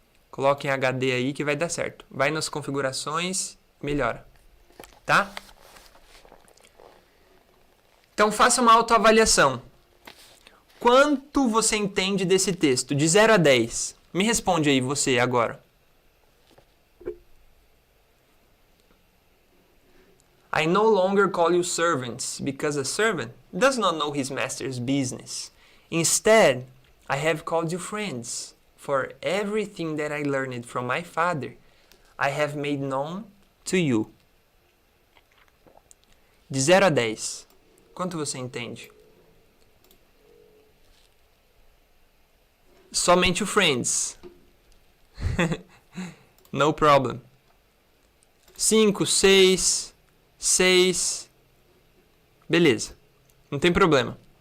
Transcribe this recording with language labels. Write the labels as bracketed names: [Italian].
[Portuguese] Coloque em HD aí que vai dar certo. Vai nas configurações, melhora, tá? Então faça uma autoavaliação. Quanto você entende desse texto? De 0 a 10. Me responde aí você agora. [English] I no longer call you servants, because a servant does not know his master's business. Instead, I have called you friends, for everything that I learned from my father, I have made known to you. [Portuguese] De 0 a 10, quanto você entende? Somente o friends. [English] No problem. [Portuguese] 5, 6... 6. Beleza. Não tem problema.